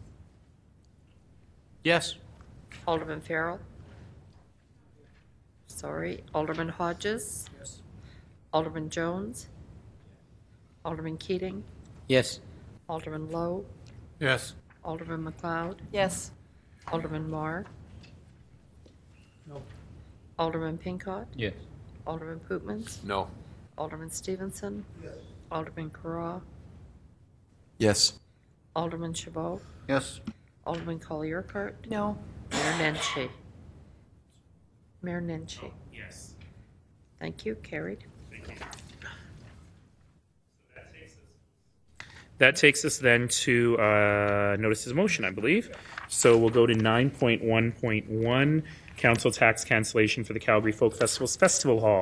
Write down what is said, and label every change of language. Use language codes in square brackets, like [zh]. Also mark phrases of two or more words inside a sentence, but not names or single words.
[en] Yes. Alderman Farrell? Sorry. Alderman Hodges? Yes. Alderman Jones? Alderman Keating? Yes. Alderman Lowe? Yes. Alderman McLeod? Yes. Alderman Marr? No. Alderman Pincott? Yes. Alderman Pootmans? No. Alderman Stevenson? Yes. Alderman Carra? Yes. Alderman Chabot? Yes. Alderman Collier-Cart? No. Mayor Nenshi? Mayor Nenshi? Yes. Thank you. Carried. Thank you. That takes us then to notices of motion, I believe. So we'll go to 9.1.1, council tax cancellation for the Calgary Folk Festival's Festival Hall.